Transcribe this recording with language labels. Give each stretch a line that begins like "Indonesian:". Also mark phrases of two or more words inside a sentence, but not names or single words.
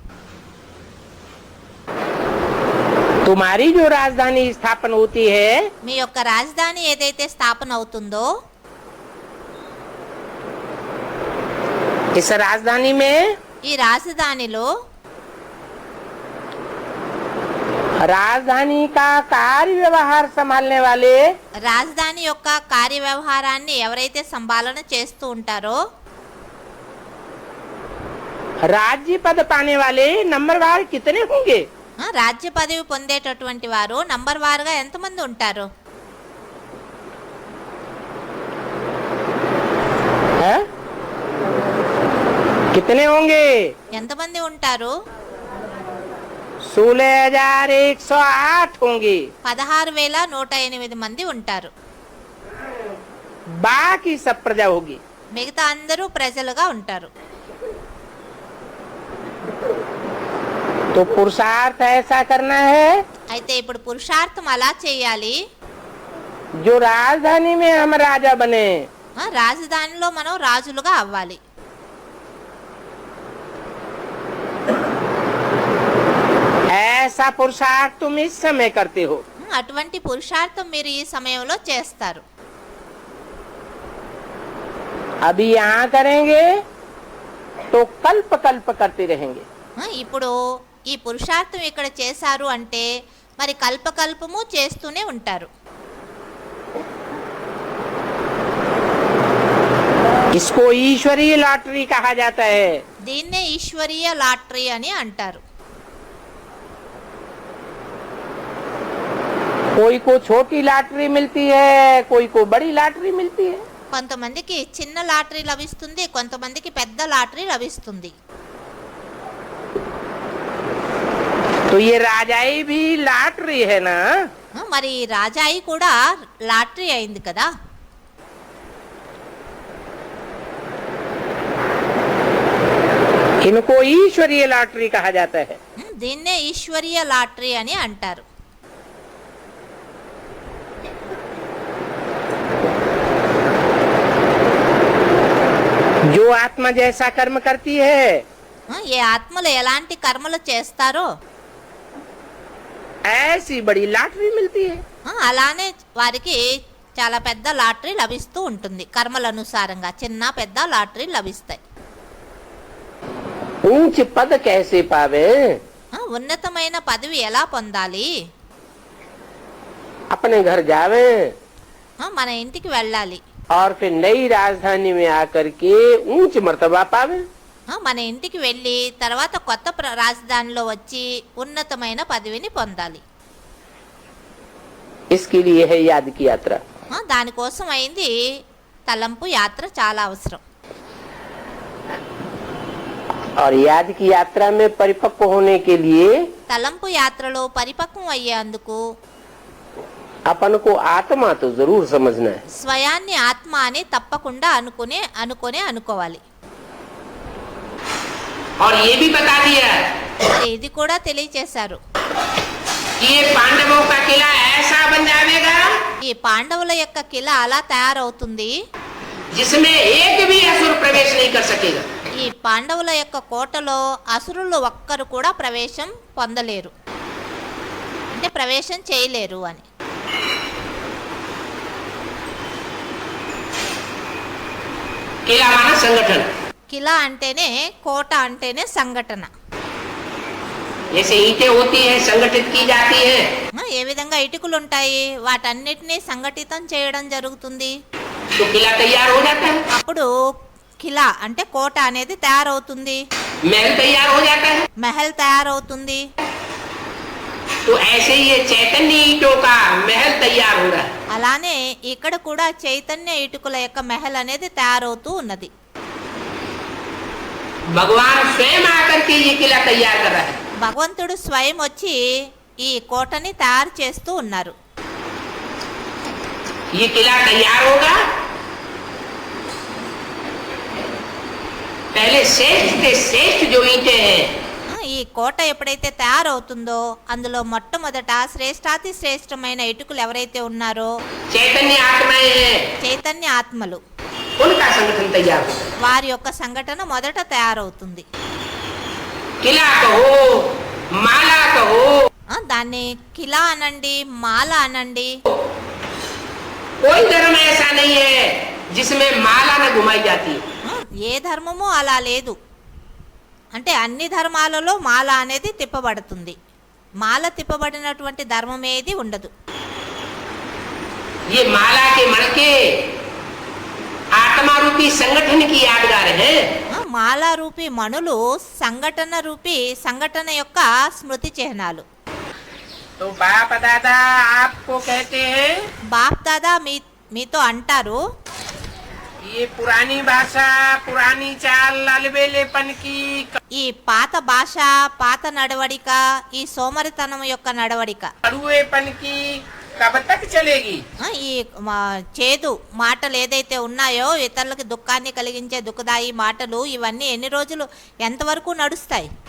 Hindi: तुम्हारी जो राजधानी स्थापन होती है
Telugu: మీ యొక్క రాజధాని ఏదైతే స్థాపన అవుతుందో
Hindi: इस राजधानी में
Telugu: ఈ రాజధానిలో
Hindi: राजधानी का कार्य व्यवहार संभालने वाले
Telugu: రాజధాని యొక్క కార్యవ్యవహారాన్ని ఎవరైతే సంపాలన చేస్తూ ఉంటారో
Hindi: राज्य पद पाने वाले नंबरवार कितने होंगे?
Telugu: రాజ్య పదవి పొందేటటువంటి వారు నంబర్ వారుగా ఎంతమంది ఉంటారు?
Hindi: है? कितने होंगे?
Telugu: ఎంతమంది ఉంటారు?
Hindi: 16,108 होंगे।
Telugu: 16,108 మంది ఉంటారు.
Hindi: बाकी सब प्रजा होगी।
Telugu: మిగతా అందరూ ప్రజలుగా ఉంటారు.
Hindi: तो पुरुषार्थ ऐसा करना है
Telugu: అయితే ఇప్పుడు పురుషార్థం అలా చేయాలి,
Hindi: जो राजधानी में हम राजा बने।
Telugu: రాజధానిలో మనం రాజులుగా అవ్వాలి.
Hindi: ऐसा पुरुषार्थ तुम इस समय करते हो।
Telugu: అటువంటి పురుషార్థం మీరు ఈ సమయంలో చేస్తారు.
Hindi: अभी यहाँ करेंगे तो कल्प कल्प करते रहेंगे।
Telugu: ఇప్పుడు ఈ పురుషార్థం ఇక్కడ చేశారు అంటే మరి కల్పకల్పము చేస్తూనే ఉంటారు.
Hindi: इसको ईश्वरीय लॉटरी कहा जाता है।
Telugu: దీన్నే ఈశ్వరీయ లాటరీ అని అంటారు.
Hindi: कोई को छोटी लॉटरी मिलती है, कोई को बड़ी लॉटरी मिलती है।
Telugu: కొంతమందికి చిన్న లాటరీ లభిస్తుంది, కొంతమందికి పెద్ద లాటరీ లభిస్తుంది.
Hindi: तो ये राजाई भी लॉटरी है ना।
Telugu: మరి రాజాయి కూడా లాటరీ అయింది కదా.
Hindi: इनको ईश्वरीय लॉटरी कहा जाता है।
Telugu: దీన్నే ఈశ్వరీయ లాటరీ అని అంటారు.
Hindi: जो आत्मा जैसा कर्म करती है
Telugu: ఏ ఆత్మలు ఎలాంటి కర్మలు చేస్తారో
Hindi: ऐसी बड़ी लॉटरी मिलती है।
Telugu: అలానే వారికి చాలా పెద్ద లాటరీ లభిస్తూ ఉంటుంది. కర్మల అనుసారంగా చిన్న పెద్ద లాటరీ లభిస్తాయి.
Hindi: ऊंच पद कैसे पावे?
Telugu: ఉన్నతమైన పదవి ఎలా పొందాలి?
Hindi: अपने घर जावे
Telugu: మన ఇంటికి వెళ్ళాలి,
Hindi: और फिर नई राजधानी में आकर के ऊंच मर्तबा पावे।
Telugu: మన ఇంటికి వెళ్ళి తర్వాత కొత్త రాజధానిలో వచ్చి ఉన్నతమైన పదవిని పొందాలి.
Hindi: इसके लिए है याद की यात्रा।
Telugu: దానికోసం అయింది తలంపు యాత్ర చాలా అవసరం.
Hindi: और याद की यात्रा में परिपक्व होने के लिए
Telugu: తలంపు యాత్రలో పరిపక్వం అయ్యేందుకు
Hindi: अपन को आत्मा तो जरूर समझना है।
Telugu: స్వయాన్ని ఆత్మ అని తప్పకుండా అనుకోవాలి.
Hindi: और ये भी बता दिया
Telugu: మరి ఇది కూడా తెలియచేశారు,
Hindi: कि ये पांडवों का किला ऐसा बन जाएगा
Telugu: ఈ పాండవుల యొక్క కిల అలా తయారవుతుంది,
Hindi: जिसमें एक भी असुर प्रवेश नहीं कर सकेगा।
Telugu: ఈ పాండవుల యొక్క కోటలో అసురులు ఒక్కరు కూడా ప్రవేశం పొందలేరు, అంటే ప్రవేశం చేయలేరు అని.
Hindi: किला माना संगठन।
Telugu: కిలా అంటేనే కోట అంటేనే సంఘటన.
Hindi: जैसे ईंटें होती हैं संगठित की जाती है,
Telugu: ఏ విధంగా ఇటుకలు ఉంటాయి వాటన్నిటినీ సంఘటితం చేయడం జరుగుతుంది.
Hindi: तो किला तैयार हो जाता है,
Telugu: అప్పుడు కిలా అంటే కోట అనేది తయారవుతుంది,
Hindi: महल तैयार हो जाता है।
Telugu: మహల్ తయారవుతుంది.
Hindi: तो ऐसे ही ये चैतन्य ईंटों का महल तैयार हो रहा है।
Telugu: అలానే ఇక్కడ కూడా చైతన్య ఇటుకల యొక్క మహల్ అనేది తయారవుతూ ఉన్నది.
Hindi: भगवान स्वयं आकर के ये किला तैयार कर रहा है।
Telugu: భగవంతుడు స్వయం వచ్చి ఈ కోటని తయారు చేస్తూ ఉన్నారు.
Hindi: ये किला तैयार होगा, पहले श्रेष्ठ से श्रेष्ठ जो ईंटें हैं,
Telugu: ఈ కోట ఎప్పుడైతే తయారవుతుందో అందులో మొట్టమొదట శ్రేష్టాతి శ్రేష్టమైన ఇటుకలు ఎవరైతే ఉన్నారో
Hindi: चैतन्य आत्माएं हैं,
Telugu: చైతన్య ఆత్మలు,
Hindi: उनका संगठन तैयार होगा।
Telugu: వారి యొక్క సంఘటన మొదట తయారవుతుంది.
Hindi: किला कहो, माला कहो,
Telugu: దాన్ని కిలా అనండి, మాల అనండి.
Hindi: कोई धर्म ऐसा नहीं है जिसमें माला न घुमाई जाती है।
Telugu: ఏ ధర్మము అలా లేదు. అంటే అన్ని ధర్మాలలో మాల అనేది తిప్పబడుతుంది. మాల తిప్పబడినటువంటి ధర్మం ఏది ఉండదు.
Hindi: ये माला के मणके आत्मा रूपी संगठन की यादगार है।
Telugu: మాల రూపీ మణులు సంఘటన యొక్క స్మృతి చిహ్నాలు.
Hindi: तो बाप दादा आपको कहते हैं
Telugu: బాప్ దాదా మీతో అంటారు,
Hindi: ये पुरानी भाषा, पुरानी चाल, अलबेलेपन की
Telugu: ఈ పాత భాష, పాత నడవడిక, ఈ సోమరితనం యొక్క నడవడిక,
Hindi: कड़ुएपन की कब तक चलेगी?
Telugu: ఈ చేదు మాటలు ఏదైతే ఉన్నాయో, ఇతరులకు దుఃఖాన్ని కలిగించే దుఃఖదాయి మాటలు, ఇవన్నీ ఎన్ని రోజులు ఎంతవరకు నడుస్తాయి?